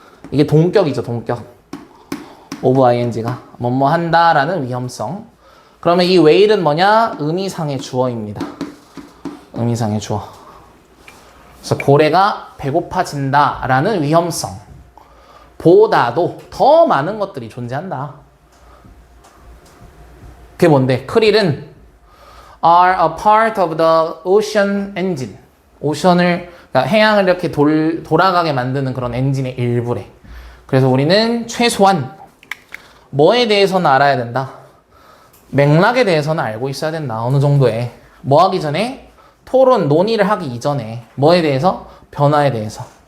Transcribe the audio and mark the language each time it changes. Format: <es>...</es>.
<ko>이게 동격이죠, 동격. of ing가 뭐뭐 한다라는 위험성. 그러면 이 whale은 뭐냐? 의미상의 주어입니다. 의미상의 주어. 그래서 고래가 배고파진다라는 위험성 보다도 더 많은 것들이 존재한다. 그게 뭔데?</ko> <en>크릴은 are a part of the ocean engine.</en> <ko>그러니까 해양을 이렇게 돌아가게 만드는 그런 엔진의 일부래. 그래서 우리는 최소한 뭐에 대해서는 알아야 된다. 맥락에 대해서는 알고 있어야 된다. 어느 정도에. 뭐 하기 전에? 논의를 하기 이전에. 뭐에 대해서? 변화에 대해서.</ko>